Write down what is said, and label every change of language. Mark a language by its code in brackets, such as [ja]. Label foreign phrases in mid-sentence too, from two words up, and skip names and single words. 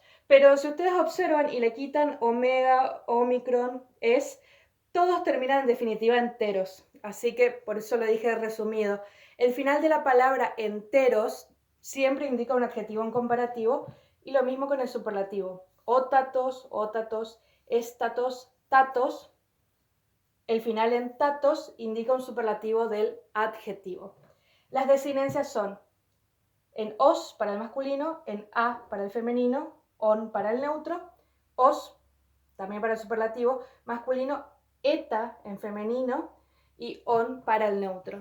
[es] Pero si ustedes observan y le quitan omega, omicron, todos terminan en definitiva en teros. Así que por eso lo dije resumido. El final de la palabra enteros siempre indica un adjetivo en comparativo, y lo mismo con el superlativo. [el] Ótatos, ótatos, éstatos, tatos. [es] El final en tatos indica un superlativo del adjetivo. Las desinencias son en os para el masculino, en a para el femenino, on para el neutro, os también para el superlativo masculino, eta en femenino y on para el neutro.